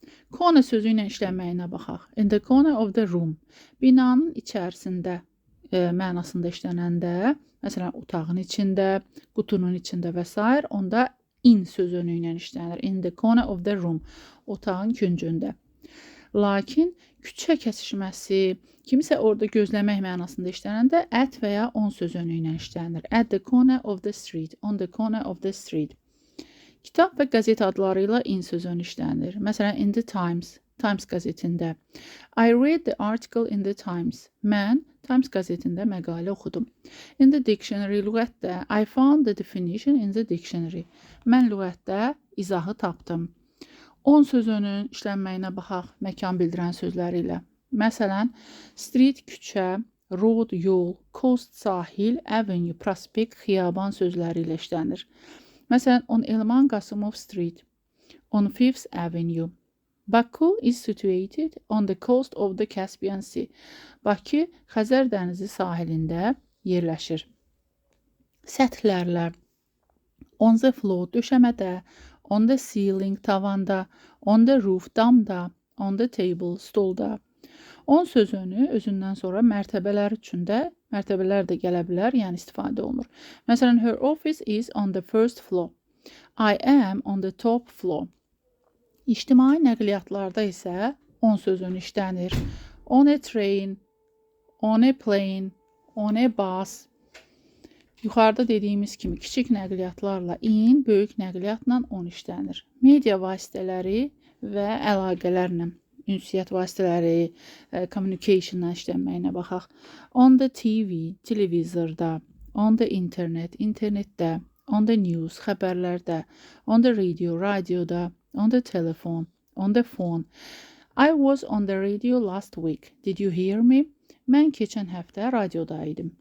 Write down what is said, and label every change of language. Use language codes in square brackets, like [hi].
[az] Corner sözü ilə işlənməyinə baxaq. [en] In the corner of the room, [az] binanın içərisində mənasında işlənəndə, məsələn, otağın içində, qutunun içində və s. onda in sözünü ilə işlənir. [en] In the corner of the room, [az] otağın küncündə. Lakin küçə kəsişməsi, kimisə orada gözləmək mənasında işlənəndə at və ya on sözünü ilə işlənir. [en] At the corner of the street, on the corner of the street. [az] Kitab və qəzet adları ilə in sözünü işlənir. Məsələn, [en] in the Times, [az] Times qəzetində. [en] I read the article in the Times. [az] Mən Times qəzetində məqalə oxudum. [en] In the dictionary, [az] lüğətdə. [en] I found the definition in the dictionary. [az] Mən lüğətdə izahı tapdım. On sözünün işlənməyinə baxaq məkan bildirən sözləri ilə. Məsələn, street, küçə, road, yol, coast, sahil, avenue, prospekt, xiyaban sözləri ilə işlənir. [en] Məsələn, on Elman Qasımov Street, on Fifth Avenue. Baku is situated on the coast of the Caspian Sea. [az] Bakı Xəzər dənizi sahilində yerləşir. Səthlərlə. [en] On the floor, [az] döşəmədə. [en] On the ceiling, [az] tavanda. [en] On the roof, [az] damda. [en] On the table, [az] stolda. On sözünü özündən sonra mərtəbələr üçün də, mərtəbələr də gələ bilər, yəni istifadə olunur. Məsələn, [en] her office is on the first floor. I am on the top floor. [az] İctimai nəqliyyatlarda isə on sözünü işlənir. [en] On a train, on a plane, on a bus. [az] Yuxarıda dediyimiz kimi kiçik nəqliyyatlarla in, böyük nəqliyyatla on işlənir. Media vasitələri və əlaqələrlə, ünsiyyət vasitələri, communication-la işlənməyinə baxaq. [en] On the TV, [az] televizorda. [en] On the internet, [az] internetdə. [en] On the news, [az] xəbərlərdə. [en] On the radio, [az] radioda. [en] On the telephone, on the phone. I was on the radio last week. Did you hear me? [az] Mən keçən həftə radioda idim.